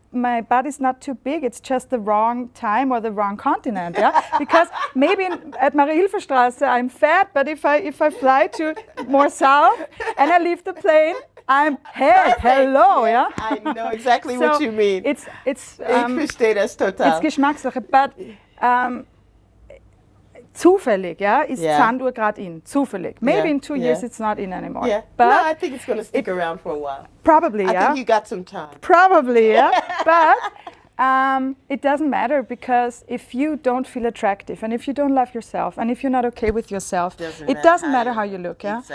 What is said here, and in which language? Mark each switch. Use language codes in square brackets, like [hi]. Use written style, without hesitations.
[en] my body's not too big, it's just the wrong time or the wrong continent, yeah? Because maybe at Marie-Hilfer-Straße I'm fat, but if I fly to more south and I leave the plane, I'm hello, yeah? I know exactly what you mean. It's [de] Ich verstehe das total. [en] It's [de] Geschmackssache, [en] but [de] zufällig, [en] yeah, [de] ist Sanduhr gerade in. Zufällig. [en] Maybe in 2 years it's not in anymore. Yeah. But no, I think it's going to stick around for a while. Probably, I yeah. think you got some time. Probably, yeah. But it doesn't matter, because if you don't feel attractive and if you don't love yourself and if you're not okay with yourself, it doesn't matter how you look, yeah.